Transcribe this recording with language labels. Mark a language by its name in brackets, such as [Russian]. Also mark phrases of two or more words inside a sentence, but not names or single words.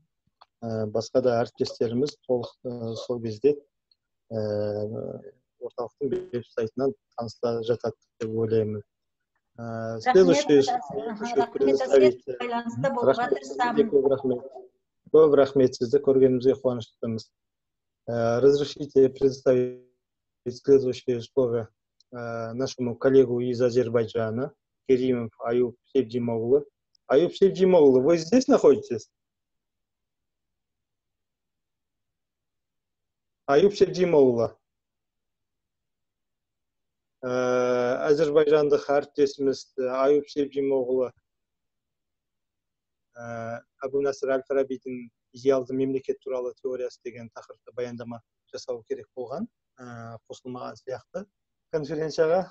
[Kazakh] Басқа да әріптестеріміз сол кезде орталықтың веб-сайтынан таныса жатады деп ойлаймын. Көп рахмет, сізді көргенімізге қуаныштымыз. [Russian] Разрешите представить следующее слово нашему коллегу из Азербайджана, Керимов Аюб Севдимоглу. Аюб Севдимоглу, вы здесь находитесь? Аюб Севдимоглу. [Kazakh] Azerbaycandық әріптесіміз Аюб Севдимоглу Абу Насыр Әл-Фарабидің идеалды мемлекет туралы теориясы деген тақырыпта баяндама жасау керек болған, қосылмаған сияқты конференцияға.